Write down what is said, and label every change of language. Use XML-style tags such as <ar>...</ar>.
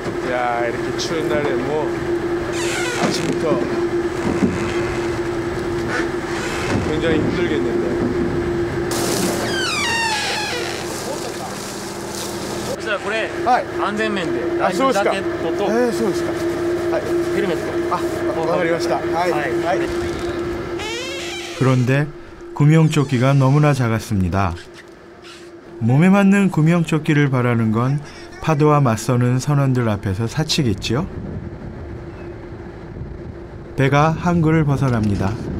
<ko>야, 이렇게 추운 날에 아침부터 굉장히 힘들겠는데.</ko> <ja>これ、安全面でライフジャケットとヘルメット。わかりました。</ja> <ko>그런데 구명조끼가 너무나 작았습니다. 몸에 맞는 구명조끼를 바라는 건 파도와 맞서는 선원들 앞에서 사치겠지요? 배가 항구를 벗어납니다.</ko>